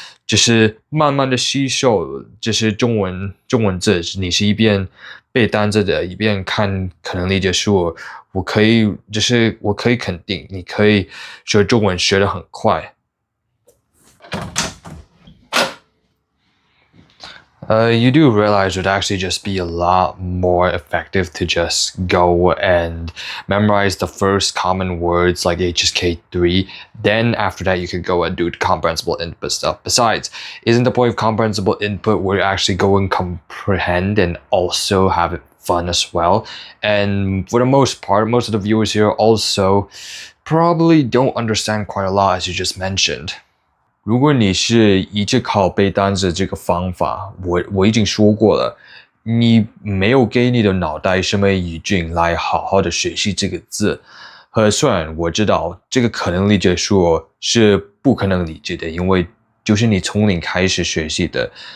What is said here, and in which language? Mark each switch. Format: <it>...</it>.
<zh>就是慢慢的吸收，就是中文字，你是一边背单词的，一边看可能理解书，我可以肯定，你可以学中文学得很快。</zh> <en>You do realize it would actually just be a lot more effective to just go and memorize the first common words like HSK3. Then after that, you could go and do the comprehensible input stuff. Besides, isn't the point of comprehensible input where you actually go and comprehend and also have it fun as well? And for the most part, most of the viewers here also probably don't understand quite a lot, as you just mentioned.</en> <zh>如果你是一直靠背单词这个方法，我已经说过了，你没有给你的脑袋什么语境来好好的学习这个字。虽然我知道这个可能理解说是不可能理解的，因为就是你从零开始学习的。</zh>